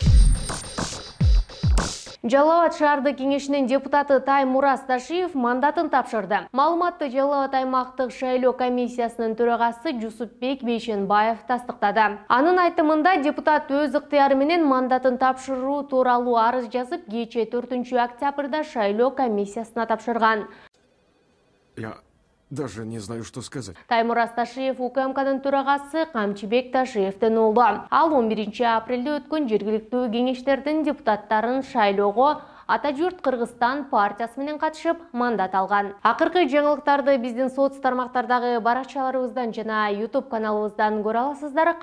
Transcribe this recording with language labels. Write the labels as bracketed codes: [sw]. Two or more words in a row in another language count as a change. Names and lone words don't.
[ky] Жалал Абад шаардык кеңешинин депутаты Таймур Асташиев мандатын тапшырды. Маалыматты Жалал Абад аймактык шайлоо комиссиясынын төрагасы Жусупбек Бейшенбаев тастыктады. Анын айтымында депутат өз ыктыяры менен мандатын тапшыруу тууралуу арыз жазып, кечээ 4 октябрда шайлоо комиссиясына тапшырган. [ru] Я даже не знаю, что сказать. [ky] Таймур Асташиев УКМКнын төрагасы Камчыбек Ташиевдин уулу. Ал 11 апрелде өткөн жергиликтүү кеңештердин депутаттарын шайлоого Ата журт Кыргызстан партиясы менен катышып мандат алган. Акыркы жаңылыктарды биздин соц тармактардагы баракчаларыбыздан жана YouTube каналыбыздан көрө аласыздар.